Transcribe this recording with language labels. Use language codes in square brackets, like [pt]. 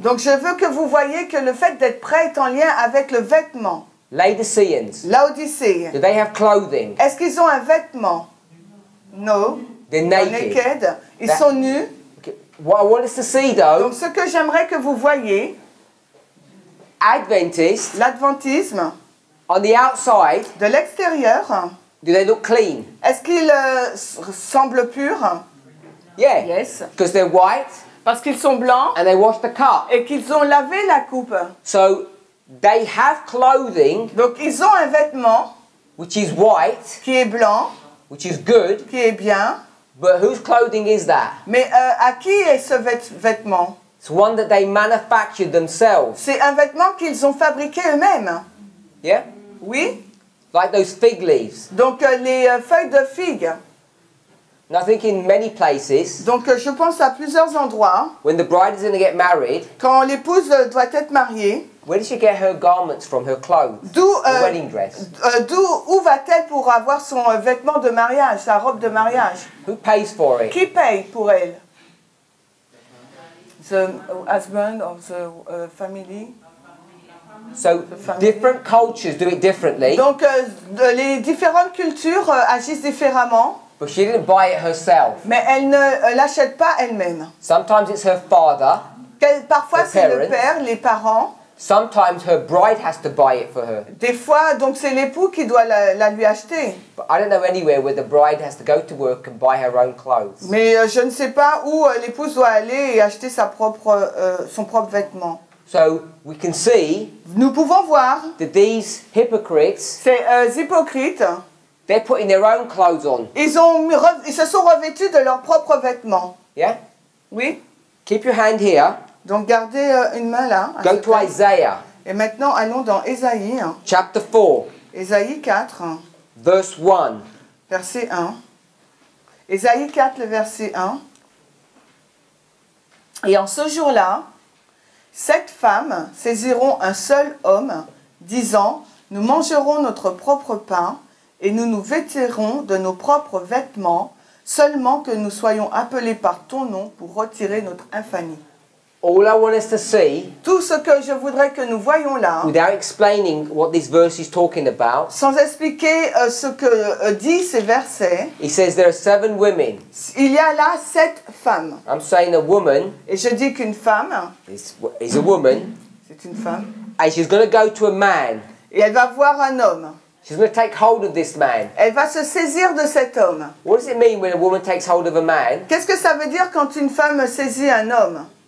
[fr] Donc je veux que vous voyez que le fait d'être prêt est en lien avec le vêtement. [en] Laodiceans, [fr] Laodicée. [en] do they have clothing? [fr] Est-ce qu'ils ont un vêtement? [en] No. They're They're naked. naked. [fr] Ils [en] That- [fr] sont nus. [en] Okay. What I want us to see though, [fr] Donc ce que j'aimerais que vous voyez, [en] Adventists, [fr] l'adventisme, [en] on the outside, [fr] de l'extérieur, [en] do they look clean? [fr] est-ce qu'ils semblent purs? [en] Yeah. Yes. Because they're white [fr] Parce qu'ils sont blancs [en] and they wash the cup. [fr] et qu'ils ont lavé la coupe. [en] So they have clothing [fr] Donc ils ont un vêtement [en] which is white, [fr] qui est blanc, [en] which is good, [fr] qui est bien. [en] but whose clothing is that? [fr] Mais à qui est ce vêtement? [en] It's one that they manufactured themselves. [fr] C'est un vêtement qu'ils ont fabriqué eux-mêmes. [en] Yeah? [fr] Oui. [en] Like those fig leaves. [fr] Donc les feuilles de figue. [en] And I think in many places, [fr] Donc je pense à plusieurs endroits. [en] when the bride is going to get married, [fr] Quand l'épouse doit être mariée, [en] where does she get her garments from, her clothes, her wedding dress? [fr] Où va-t-elle pour avoir son vêtement de mariage, sa robe de mariage? [en] Who pays for it? [fr] Qui paye pour elle? [en] The husband of the family. So different cultures do it differently, [fr] Donc les différentes cultures agissent différemment, [en] but she didn't buy it herself. [fr] mais elle ne l'achète pas elle-même. [en] Sometimes it's her father, [fr] Parfois [en] The [fr] c'est le [en] parents. [fr] père, les parents. [en] sometimes her bride has to buy it for her. [fr] Des fois, donc c'est l'époux qui doit la lui acheter. [en] But I don't know anywhere where the bride has to go to work and buy her own clothes. [fr] Mais je ne sais pas où l'épouse doit aller et acheter son propre vêtement. [en] So we can see [fr] Nous pouvons voir [en] that these hypocrites, [fr] ces hypocrites, [en] they're putting their own clothes on. [fr] ils se sont revêtus de leurs propres vêtements. [en] Yeah? [fr] Oui. [en] Keep your hand here. [fr] Donc gardez une main là. à [en] Go [fr] cette [en] to [fr] place. [en] Isaiah [fr] Et maintenant allons dans Ésaïe, [en] chapter 4, [fr] Ésaïe 4, [en] verse 1. [fr] verset 1. Ésaïe 4, le verset 1. Et en ce jour-là, 7 femmes saisiront un seul homme, disant, nous mangerons notre propre pain et nous nous vêtirons de nos propres vêtements, seulement que nous soyons appelés par ton nom pour retirer notre infamie. [en] All I want us to see, [fr] Tout ce que je voudrais que nous voyons là, [en] without explaining what this verse is talking about, [fr] sans expliquer ce que dit ces versets, [en] he says there are 7 women. [fr] il y a là 7 femmes. [en] I'm saying a woman [fr] Et je dis qu'une femme, [en] is a woman, [fr] c'est une femme, [en] and she's going to go to a man. [fr] et elle va voir un homme. [en] She's going to take hold of this man. [fr] Elle va se saisir de cet homme. [en] What does it mean when a woman takes hold of a man? [fr] Qu'est-ce que ça veut dire quand une femme saisit un homme?